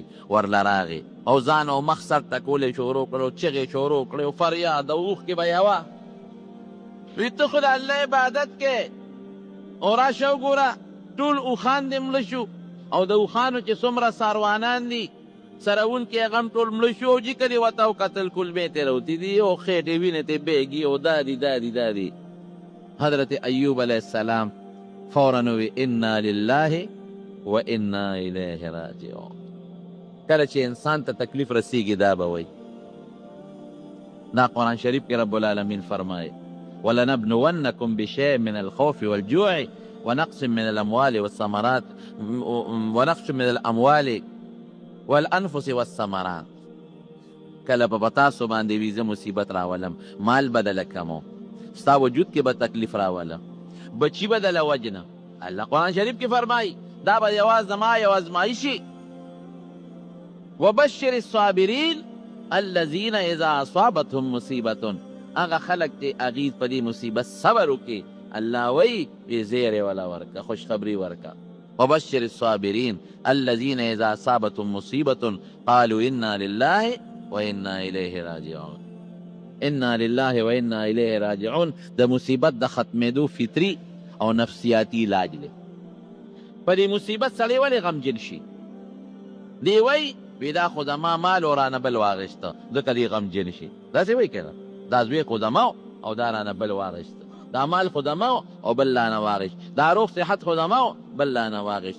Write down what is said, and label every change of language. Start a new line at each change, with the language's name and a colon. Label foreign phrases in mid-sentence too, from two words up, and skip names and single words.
Pashto: ورله راغې او ځان او مخ سر ټکولی شروع کړو چغې شروع کړې او فریاد د اوښکې به یوه وی ته خو د الله عبادت کې او راشه وګوره ټول اوښان دې مړه شو او د اوښانو چې څومره ساروانان دي سروونکي هغه هم ټول مړه شو او جي کړې ورته او کتل کلبې ترې راوتې دي او خېټې وینې ترې بېږي او دا دي حضرت ایوب علیه السلام فورا وی
Arabic: انا لله و انا الیه راجعون
Pashto: کله چې انسان ته تکلیف رسیږي دا به وایي دا قرآن شریف کې رب العالمین فرمایي
Arabic: ولنبلونکم بشیء من الخوف والجوع ونقص من الاموال والثمرات ونقص من الاموال والانفس والثمرات
Pashto: کله به تاسو باندې وي زه مصیبت راولم مال به دله کمو ستا وجود کې به تکلیف راولم بچي به دله وجنه الله قرآن شریف کې فرمایي دا به یوازې زما یو ازمایشي
Arabic: وبشر الصابرین الذین اذا اصابتهم مصیبة
Pashto: هغه خلک چې هغې په دې مصیبت صبر وکړي الله وایي زیری ولا ورکه خوشخبري ورکه
Arabic: وبشر الصابرين الذين إذا أصابتهم مصيبة قالوا إنا لله وإنا إليه راجعون إنا لله وإنا إليه راجعون
Pashto: د مصیبت د ختمېدو فطري او نفسیاتي علاج دی په دې مصیبت سړی ولې غمجن شي دی وایي وی دا خو زما مال او رانه بل واغېسته ځکه دې غمجن شي داسې وایي که نه دا زوی خو زما او دا رانه بل واغېسته دا مال خو دمو او بل لا نه واغشت، دا روغ صحت خو دمو بل لا نه واغشت.